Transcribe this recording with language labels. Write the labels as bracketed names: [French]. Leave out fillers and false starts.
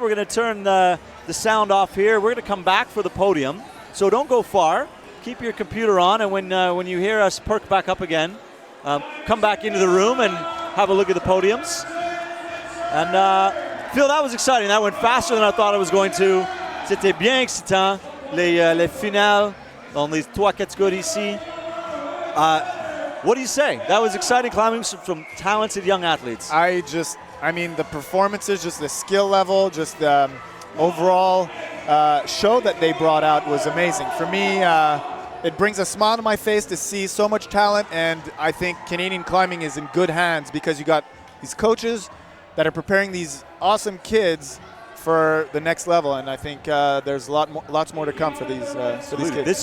[English] We're going to turn the sound off here. We're going to come back for the podium. So don't go far. Keep your computer on, and when you hear us perk back up again, come back into the room and have a look at the podiums. And Phil, that was exciting. That went faster than I thought it was going to. [French] C'était bien excitant. Les finales dans les 3 catégories ici. [English] What do you say? That was exciting climbing from talented young athletes. I mean, the performances, just the skill level, just the overall show that they brought out was amazing. For me, it brings a smile to my face to see so much talent, and I think Canadian climbing is in good hands because you got these coaches that are preparing these awesome kids for the next level, and I think there's lots more to come for these kids.